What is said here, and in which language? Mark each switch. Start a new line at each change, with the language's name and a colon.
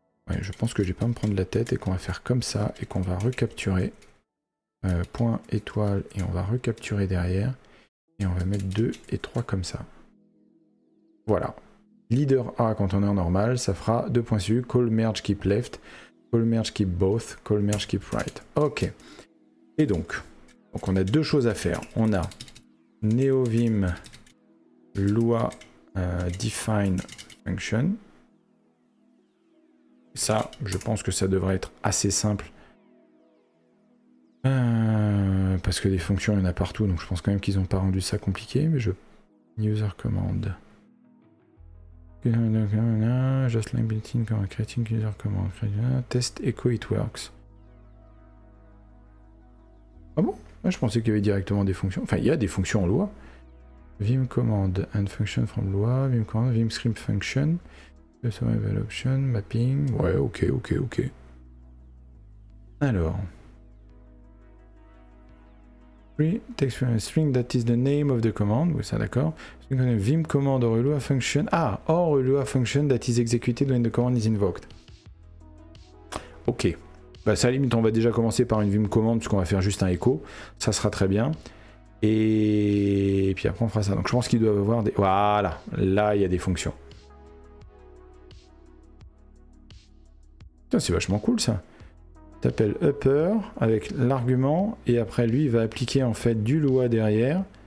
French: Ouais, je pense que je vais pas me prendre la tête et qu'on va faire comme ça. Et qu'on va recapturer. Point étoile. Et on va recapturer derrière. Et on va mettre 2 et 3 comme ça. Voilà. Leader A quand on est en normal, ça fera 2.su.
English: Call merge keep left. Call merge keep both, call merge keep right. Ok.
French: Et donc on a deux choses à faire. On a neovim lua define function. Ça, je pense que ça devrait être assez simple. Parce que des fonctions, il y en a partout, donc je pense quand même qu'ils n'ont pas rendu ça compliqué, mais user command.
English: Just like built-in creating user command. Test echo it works.
French: Ah bon? Je pensais qu'il y avait directement des fonctions. Enfin, il y a des fonctions en Lua.
English: Vim command and function from Lua. Vim command, vim script function. Survival option, mapping.
French: Ouais, ok. Alors.
English: Text from a string that is the name of the command.
French: Oui, ça d'accord.
English: Vim command or a Lua function. Ah, or a Lua function that is executed when the command is invoked. Ok.
French: Bah, ça, à la limite, on va déjà commencer par une Vim command, puisqu'on va faire juste un écho. Ça sera très bien. Et puis après, on fera ça. Donc, je pense qu'ils doivent avoir des. Voilà. Là, il y a des fonctions. C'est vachement cool, ça. T'appelles upper avec l'argument et après lui il va appliquer en fait du Lua derrière.